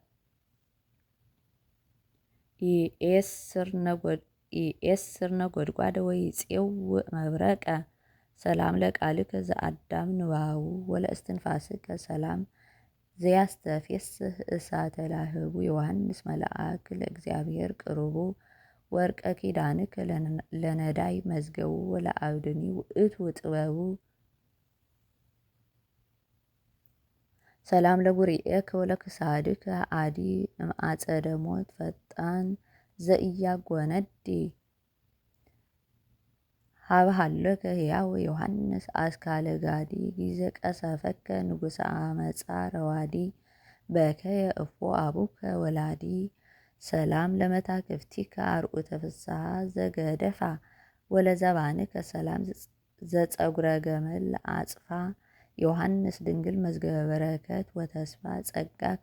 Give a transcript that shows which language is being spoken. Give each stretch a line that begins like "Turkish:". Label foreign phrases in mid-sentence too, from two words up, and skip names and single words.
Geez: ኢኤስር ነጎድጓደ ወይፄውእ መብረቀ ሰላም ለቃልከ ዘአዳም ንባቡ ወለእስትንፋስከ ሰላም ዘያስተፌስህ እሳተ ላህቡ ዮሐንስ መልአክ ለእግዚአብሔር ቅርቡ ወርቀ ኪዳንከ ለነዳይ መዝገቡ ወለአብድኒ ውእቱ ጥበቡ ሰላም ለጉርኤከ ወለክሳድከ አዲ እምአጸደ ሞት ፈጣን ዘኢያጎነዲ ሀብሃሎከ ሕያው ዮሐንስ አስካለ ጋዲ ጊዜ ቀሰፈከ ንጉሰ አመፃ ረዋዲ በከየ እፎ አቡከ ወላዲ ሰላም ለመታክፍቲከ አርዑተ ፍስሓ ዘገደፋ ወለዘባንከ ሰላም ዘጸጉረ ገመል አጽፋ ዮሐንስ ድንግል መዝገበ በረከት ወተስፋ ጸጋከ